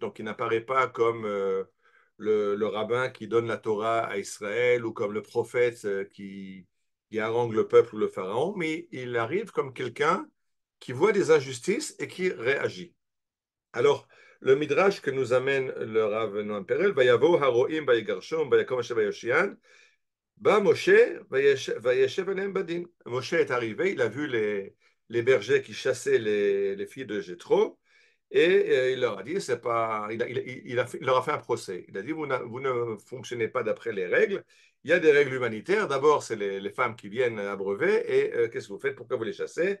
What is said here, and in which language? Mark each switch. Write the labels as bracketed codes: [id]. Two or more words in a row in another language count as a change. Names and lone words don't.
[fr] Donc il n'apparaît pas comme le rabbin qui donne la Torah à Israël ou comme le prophète qui harangue le peuple ou le pharaon, mais il arrive comme quelqu'un qui voit des injustices et qui réagit. Alors, le midrash que nous amène le Rav Noam Perel, [he] ויבאו הרועים ויגרשום ויקם משה ויושען בא משה וישב עליהם בדין. [fr] Moshe est arrivé, il a vu les bergers qui chassaient les filles de Jéthro, et il leur a dit, c'est pas, il leur a fait un procès. Il a dit, vous ne fonctionnez pas d'après les règles. Il y a des règles humanitaires. D'abord, c'est les femmes qui viennent abreuver. Et qu'est-ce que vous faites? Pourquoi vous les chassez?